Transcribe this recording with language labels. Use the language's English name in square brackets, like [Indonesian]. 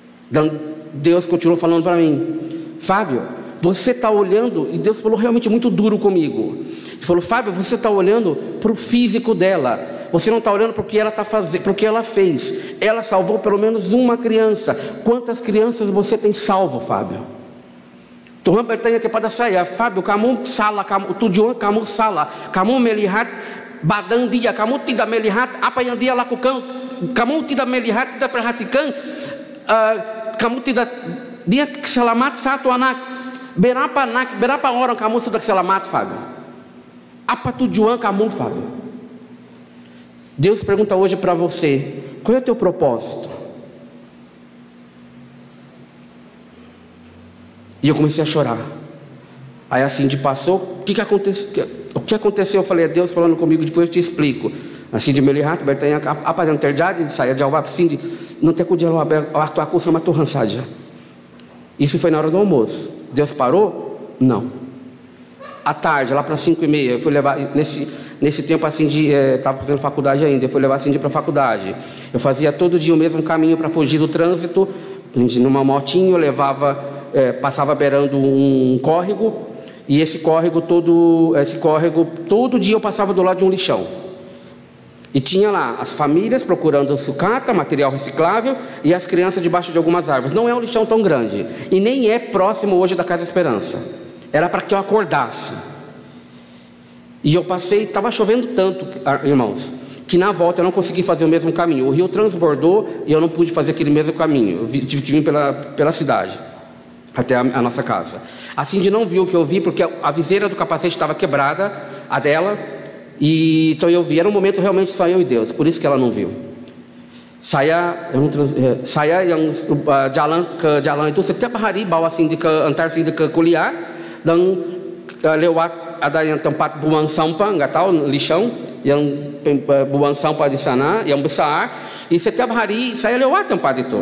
[Portuguese] Dan Deus continuou falando para mim, Fábio, você está olhando, e Deus falou realmente muito duro comigo. Ele falou, Fábio, você está olhando para o físico dela. Você não está olhando para o que ela está fazendo, para o que ela fez. Ela salvou pelo menos uma criança. Quantas crianças você tem salvo, Fábio? [Indonesian] Tuhan bertanya kepada saya, Fábio, kamu salah, tujuan kamu salah. Kamu melihat badan dia, kamu tidak melihat apa yang dia lakukan. Kamu tidak melihat, tidak perhatikan. Kamu tidak, dia selamat 1 anak. Berapa orang kamu sudah selamat, Fábio? Apa tujuan kamu, Fábio? [Portuguese] Deus pergunta hoje para você, qual é o teu propósito? E eu comecei a chorar. Aí a Cindy passou, o que aconteceu? Eu falei, é Deus falando comigo, depois eu te explico. [Indonesian] A Cindy melihat, bertanya apa yang terjadi? Saya jawab, Cindy, nanti aku jawab waktu aku sama Tuhan saja. [Portuguese] Isso foi na hora do almoço. Deus parou? Não. À tarde, lá para 5h30, eu fui levar, nesse tempo a Cindy estava fazendo faculdade ainda, eu fui levar a Cindy para a faculdade. Eu fazia todo dia o mesmo caminho para fugir do trânsito, numa motinha, eu levava, passava beirando um córrego, e esse córrego todo dia eu passava do lado de um lixão. E tinha lá as famílias procurando sucata, material reciclável, e as crianças debaixo de algumas árvores. Não é um lixão tão grande, e nem é próximo hoje da Casa Esperança. Era para que eu acordasse. E eu passei, estava chovendo tanto, irmãos, que na volta eu não consegui fazer o mesmo caminho. O rio transbordou e eu não pude fazer aquele mesmo caminho. Eu tive que vir pela cidade até a nossa casa. A Cindy não viu o que eu vi, porque a viseira do capacete estava quebrada, a dela. E então eu vi, era um momento realmente só eu e Deus, por isso que ela não viu. [Indonesian] Saya yang jalan itu setiap hari bawa Cindy antar Cindy ke kuliah, dan lewat ada yang tempat buang sampah, nggak tahu lixão, yang buang sampah di sana yang besar. E setiap hari saya lewat tempat itu.